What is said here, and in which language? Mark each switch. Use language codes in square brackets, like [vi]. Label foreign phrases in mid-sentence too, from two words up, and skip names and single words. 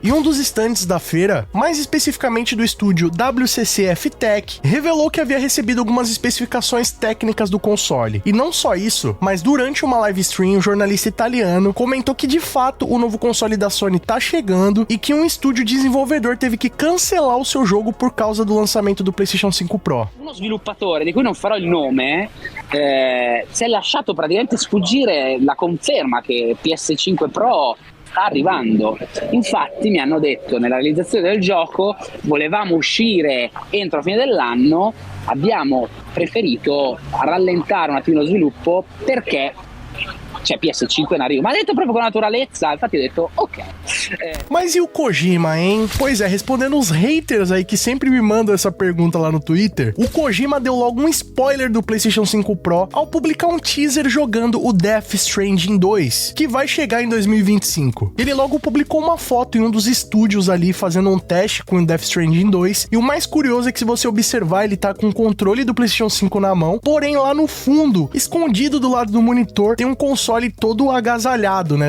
[pt] E um dos stands da feira, mais especificamente do estúdio WCCF Tech, revelou que havia recebido algumas especificações técnicas do console. E não só isso, mas durante uma [en] live stream, [pt] um jornalista italiano comentou que de fato o novo console da Sony tá chegando e que um estúdio desenvolvedor teve que cancelar o seu jogo por causa do lançamento do PlayStation 5 Pro. [it] Uno sviluppatore, di cui non farò il nome, si è lasciato praticamente sfuggire la conferma che PS5 Pro sta arrivando. Infatti mi hanno detto nella realizzazione del gioco volevamo uscire entro fine dell'anno, abbiamo preferito rallentare un attimo lo sviluppo perché c'è PS5 in arrivo, ma ha detto proprio con naturalezza, infatti ho detto ok. [pt] Mas e o Kojima, hein? Pois é, respondendo os haters aí que sempre me mandam essa pergunta lá no Twitter, o Kojima deu logo um spoiler do PlayStation 5 Pro ao publicar um teaser jogando o Death Stranding 2, que vai chegar em 2025. Ele logo publicou uma foto em um dos estúdios ali fazendo um teste com o Death Stranding 2, e o mais curioso é que se você observar, ele tá com o controle do PlayStation 5 na mão, porém lá no fundo, escondido do lado do monitor, tem um console todo agasalhado, né?